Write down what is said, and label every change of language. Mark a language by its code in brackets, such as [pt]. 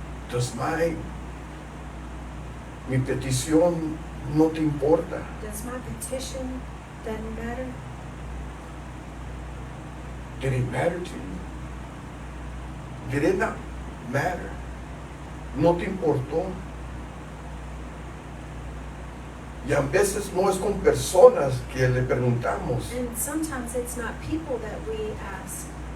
[es] Does mi petición no te importa? [en] Does my petition doesn't matter? Did it matter to you? Did it not matter? [es] ¿No te importó? Y a veces no es con personas que le preguntamos, [en] And sometimes it's not people that we ask,